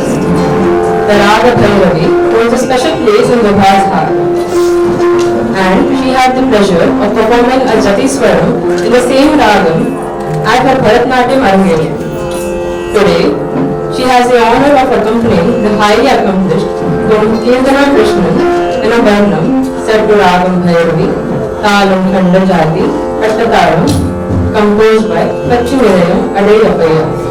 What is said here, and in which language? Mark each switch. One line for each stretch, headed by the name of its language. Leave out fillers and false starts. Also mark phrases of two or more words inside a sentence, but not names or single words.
English: The Raga Bhairavi holds a special place in Vibha's heart, and she had the pleasure of performing a Jati Swaram in the same ragam at her Bharatnatyam Arangeryam. Today, she has the honor of accompanying the highly accomplished Kirtana Krishnan in a Varnam set to Ragam Bhairavi, Talam Khanda Jati, Kattataram, composed by Lachminirayam Adeyapaya.